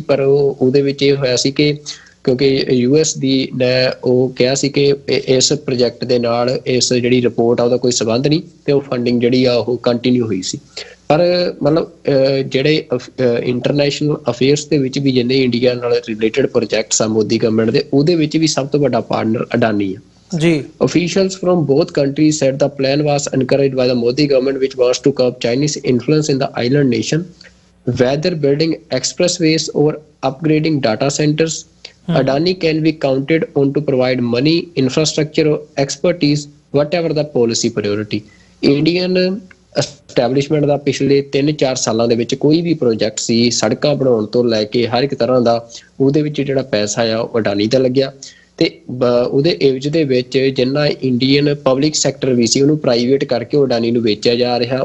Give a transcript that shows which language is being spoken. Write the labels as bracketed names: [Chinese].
[Punjabi] ਪਰ ਉਹਦੇ ਵਿੱਚ ਇਹ ਹੋਇਆ ਸੀ ਕਿ ਕਿਉਂਕਿ ਯੂਐਸ ਦੀ ਨੇ ਉਹ ਕਿਹਾ ਸੀ ਕਿ ਇਸ ਪ੍ਰੋਜੈਕਟ ਦੇ ਨਾਲ ਇਸ ਜਿਹੜੀ ਰਿਪੋਰਟ ਆ ਉਹਦਾ ਕੋਈ ਸੰਬੰਧ ਨਹੀਂ ਤੇ ਉਹ ਫੰਡਿੰਗ ਜਿਹੜੀ ਆ ਉਹ ਕੰਟੀਨਿਊ ਹੋਈ ਸੀ। ਪਰ ਮਤਲਬ ਜਿਹੜੇ ਇੰਟਰਨੈਸ਼ਨਲ ਅਫੇਅਰਸ ਦੇ ਵਿੱਚ ਵੀ ਜਿੰਨੇ ਇੰਡੀਆ ਨਾਲ ਰਿਲੇਟਡ ਪ੍ਰੋਜੈਕਟਸ ਆ ਮੋਦੀ ਗਵਰਨਮੈਂਟ ਦੇ, ਉਹਦੇ ਵਿੱਚ ਵੀ ਸਭ ਤੋਂ ਵੱਡਾ ਪਾਰਟਨਰ ਅਡਾਨੀ ਆ ਜੀ। [English] Officials from both countries said the plan was encouraged by the Modi government, which wants to curb Chinese influence in the island nation. Whether building expressways or upgrading data centers, Adani can be counted on to provide money, infrastructure or expertise, whatever the policy priority. [Punjabi] Indian establishment ਦਾ ਪਿਛਲੇ 3-4 ਸਾਲਾਂ ਦੇ ਵਿੱਚ ਕੋਈ ਵੀ project ਸੀ ਸੜਕਾਂ ਬਣਾਉਣ ਤੋਂ ਲੈ ਕੇ ਹਰ ਇੱਕ ਤਰ੍ਹਾਂ ਦਾ ਉਹਦੇ ਵਿੱਚ ਜਿਹੜਾ ਪੈਸਾ ਆ ਉਹ ਅਡਾਨੀ ਦਾ ਲੱਗਿਆ ਤੇ ਉਹਦੇ ਇਵਜ ਦੇ ਵਿੱਚ ਜਿੰਨਾ ਇੰਡੀਅਨ ਪਬਲਿਕ ਸੈਕਟਰ ਵੀ ਸੀ ਉਹਨੂੰ ਪ੍ਰਾਈਵੇਟ ਕਰਕੇ ਉਹ ਅਡਾਨੀ ਨੂੰ ਵੇਚਿਆ ਜਾ ਰਿਹਾ।